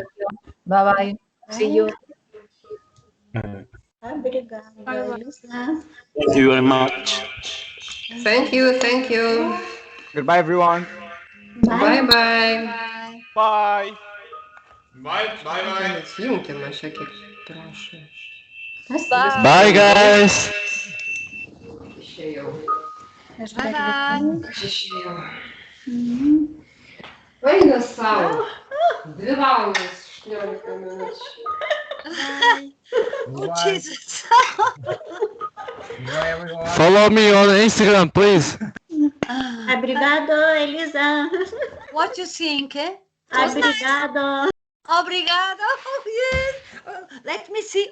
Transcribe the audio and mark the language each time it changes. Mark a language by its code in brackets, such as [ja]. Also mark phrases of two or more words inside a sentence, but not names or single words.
[en] Bye bye. See you. Obrigada, Elisa. Thank you very much. Thank you, thank you. Goodbye, everyone. Bye bye. Bye. Bye. [lt] Įjunkime šiek tiek, prašau. [en] Bye, guys. [lt] Išėjau. [en] Bye bye. [lt] Aš išėjau. Eina sau. 2 valandas 18 minučių. [en] Oh, Jesus. Follow me on Instagram, please. Obrigado, Elisa. What you think? Obrigado. Obrigado. Oh, yes. Let me see.